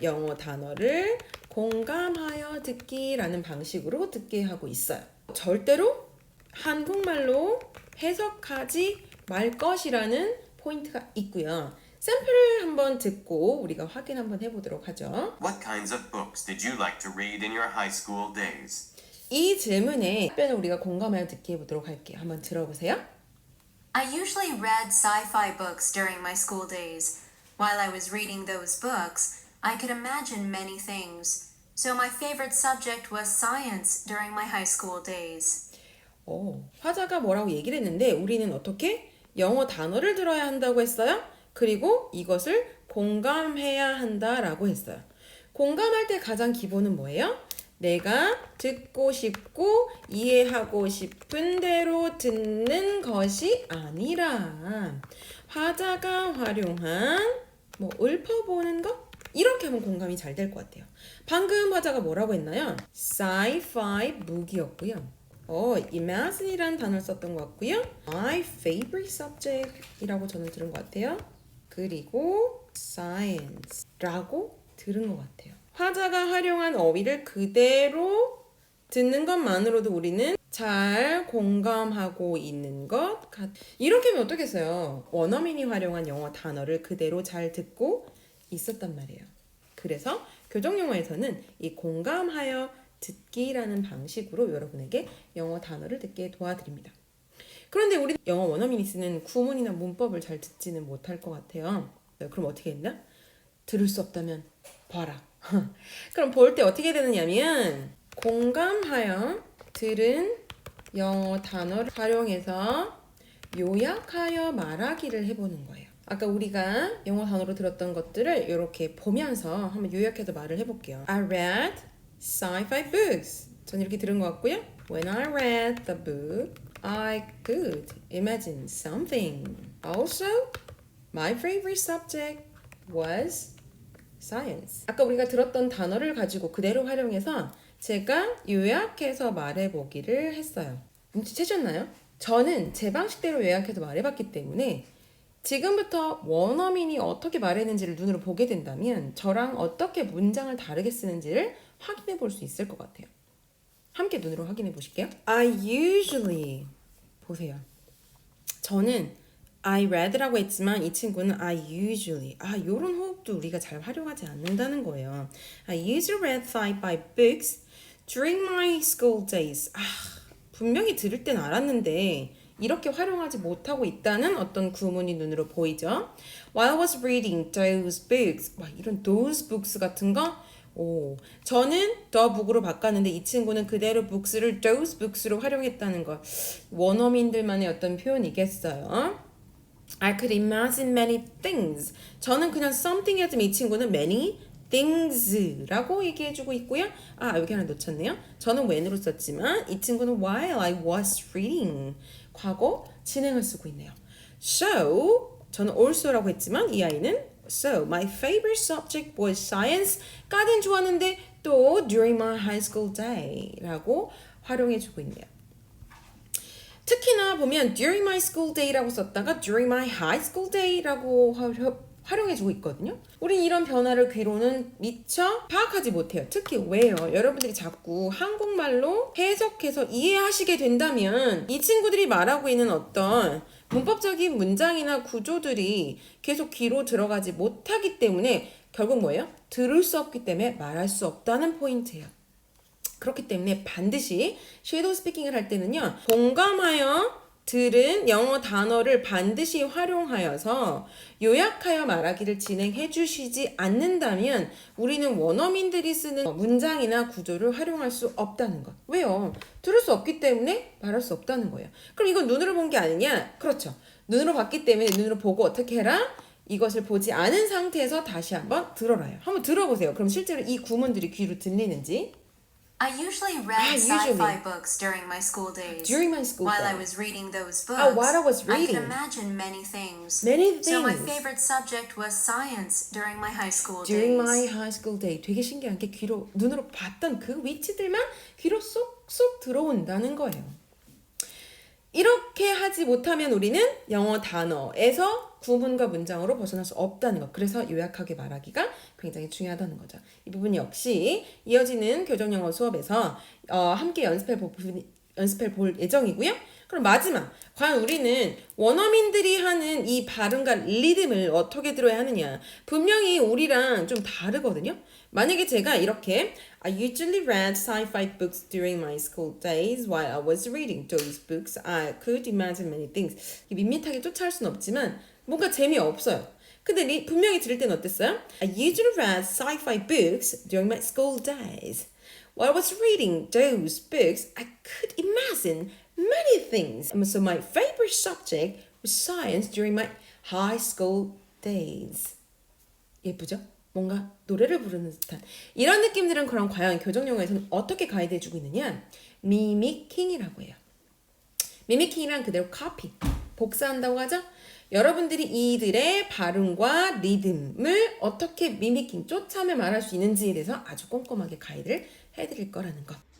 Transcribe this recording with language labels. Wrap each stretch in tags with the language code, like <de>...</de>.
<ko>영어 단어를 공감하여 듣기라는 방식으로 듣게 하고 있어요. 절대로 한국말로 해석하지 말 것이라는 포인트가 있고요. 샘플을 한번 듣고 우리가 확인 한번 해보도록 하죠.</ko> <en>What kinds of books did you like to read in your high school days?</en> <ko>이 질문에 답변을 우리가 공감하여 듣기 해보도록 할게요. 한번 들어보세요.</ko> <en>I usually read sci-fi books during my school days. While I was reading those books, I could imagine many things. So my favorite subject was science during my high school days.</en> <ko>화자가 뭐라고 얘기를 했는데 우리는 어떻게 영어 단어를 들어야 한다고 했어요? 그리고 이것을 공감해야 한다라고 했어요. 공감할 때 가장 기본은 뭐예요? 내가 듣고 싶고 이해하고 싶은 대로 듣는 것이 아니라 화자가 활용한 읊어보는 것? 이렇게 하면 공감이 잘 될 것 같아요. 방금 화자가 뭐라고 했나요? sci-fi book이었고요. imagine이라는 단어를 썼던 것 같고요.</ko> <en>My favorite subject</en> <ko>이라고 저는 들은 것 같아요. 그리고 science라고 들은 것 같아요. 화자가 활용한 어휘를 그대로 듣는 것만으로도 우리는 잘 공감하고 있는 것 같... 이렇게 하면 어떻겠어요? 원어민이 활용한 영어 단어를 그대로 잘 듣고 있었단 말이에요. 그래서 교정영어에서는 이 공감하여 듣기라는 방식으로 여러분에게 영어 단어를 듣게 도와드립니다. 그런데 우리 영어 원어민이 쓰는 구문이나 문법을 잘 듣지는 못할 것 같아요. 그럼 어떻게 했나? 들을 수 없다면 봐라. 그럼 볼 때 어떻게 되느냐면 공감하여 들은 영어 단어를 활용해서 요약하여 말하기를 해보는 거예요. 아까 우리가 영어 단어로 들었던 것들을 이렇게 보면서 한번 요약해서 말을 해볼게요.</ko> <en>I read sci-fi books.</en> <ko>전 이렇게 들은 것 같고요.</ko> <en>When I read the book, I could imagine something. Also, my favorite subject was science.</en> <ko>아까 우리가 들었던 단어를 가지고 그대로 활용해서 제가 요약해서 말해보기를 했어요. 눈치채셨나요? 저는 제 방식대로 요약해서 말해봤기 때문에 지금부터 원어민이 어떻게 말했는지를 눈으로 보게 된다면 저랑 어떻게 문장을 다르게 쓰는지를 확인해 볼 수 있을 것 같아요. 함께 눈으로 확인해 보실게요.</ko> <en>I usually</en> <ko>보세요. 저는 I read라고 했지만 이 친구는</ko> <en>I usually</en> <ko>요런 호흡도 우리가 잘 활용하지 않는다는 거예요.</ko> <en>I usually read sci-fi books during my school days.</en> <ko>분명히 들을 땐 알았는데 이렇게 활용하지 못하고 있다는 어떤 구문이 눈으로 보이죠.</ko> <en>While I was reading those books.</en> <ko>이런</ko> <en>those books</en> <ko>같은 거. 저는 the book으로 바꿨는데 이 친구는 그대로 books를 those books로 활용했다는 거. 원어민들만의 어떤 표현이겠어요.</ko> <en>I could imagine many things.</en> <ko>저는 그냥 something 했지만 이 친구는</ko> <en>many things</en> <ko>라고 얘기해주고 있고요. 여기 하나 놓쳤네요. 저는 when으로 썼지만 이 친구는</ko> <en>while I was reading.</en> <ko>과거 진행을 쓰고 있네요.</ko> <en>So,</en> <ko>저는</ko> <en>also</en> <ko>라고 했지만 이 아이는</ko> <en>So, my favorite subject was science.</en> <ko>까진 좋았는데 또</ko> <en>during my high school day</en> <ko>라고 활용해주고 있네요. 특히나 보면</ko> <en>during my school day</en> <ko>라고 썼다가</ko> <en>during my high school day</en> <ko>라고 활용해주고 있거든요. 우린 이런 변화를 귀로는 미처 파악하지 못해요. 특히 왜요? 여러분들이 자꾸 한국말로 해석해서 이해하시게 된다면 이 친구들이 말하고 있는 어떤 문법적인 문장이나 구조들이 계속 귀로 들어가지 못하기 때문에 결국 뭐예요? 들을 수 없기 때문에 말할 수 없다는 포인트예요. 그렇기 때문에 반드시 섀도우 스피킹을 할 때는요. 공감하여 들은 영어 단어를 반드시 활용하여서 요약하여 말하기를 진행해 주시지 않는다면 우리는 원어민들이 쓰는 문장이나 구조를 활용할 수 없다는 것. 왜요? 들을 수 없기 때문에 말할 수 없다는 거예요. 그럼 이건 눈으로 본 게 아니냐? 그렇죠. 눈으로 봤기 때문에 눈으로 보고 어떻게 해라? 이것을 보지 않은 상태에서 다시 한번 들어라요. 한번 들어보세요. 그럼 실제로 이 구문들이 귀로 들리는지.</ko> <en>I usually read sci-fi books during my school days. During my school While I days. was reading those books, while I was I reading. could imagine many things. Many So my things. favorite subject was science during my high school During days. my high school day.</en> <ko>되게 신기한 게 귀로 눈으로 봤던 그 위치들만 귀로 쏙쏙 들어온다는 거예요. 이렇게 하지 못하면 우리는 영어 단어에서 구문과 문장으로 벗어날 수 없다는 것. 그래서 요약하게 말하기가 굉장히 중요하다는 거죠. 이 부분 역시 이어지는 교정영어 수업에서 함께 연습해 볼 예정이고요. 그럼 마지막, 과연 우리는 원어민들이 하는 이 발음과 리듬을 어떻게 들어야 하느냐. 분명히 우리랑 좀 다르거든요. 만약에 제가 이렇게</ko> <en>I usually read sci-fi books during my school days. While I was reading those books, I could imagine many things.</en> <ko>밋밋하게 쫓아할 수는 없지만 뭔가 재미없어요. 근데 분명히 들을 때는 어땠어요?</ko> <en>I usually read sci-fi books during my school days. While I was reading those books, I could imagine many things. So my favorite subject was science during my high school days.</en> <ko>예쁘죠? 뭔가 노래를 부르는 듯한 이런 느낌들은 그럼 과연 교정영어에서는 어떻게 가이드해주고 있느냐? 미미킹이라고 해요. 미미킹이란 그대로 카피, 복사한다고 하죠? 여러분들이 이들의 발음과 리듬을 어떻게 미미킹, 쫓아며 말할 수 있는지에 대해서 아주 꼼꼼하게 가이드를 해드릴 거라는 것.</ko>